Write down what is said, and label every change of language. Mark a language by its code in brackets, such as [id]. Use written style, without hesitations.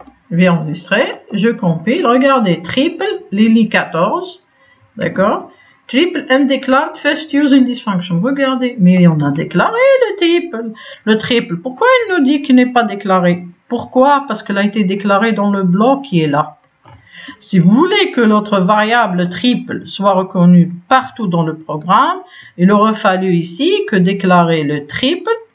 [fr] Je vais enregistrer, je compile, regardez, triple, Lily 14, d'accord? [en] Triple undeclared first use in this function. [fr] Regardez, mais on a déclaré le triple. Pourquoi il nous dit qu'il n'est pas déclaré? Pourquoi? Parce qu'il a été déclaré dans le bloc qui est là. Si vous voulez que notre variable triple soit reconnue partout dans le programme, il aurait fallu ici que déclarer le triple.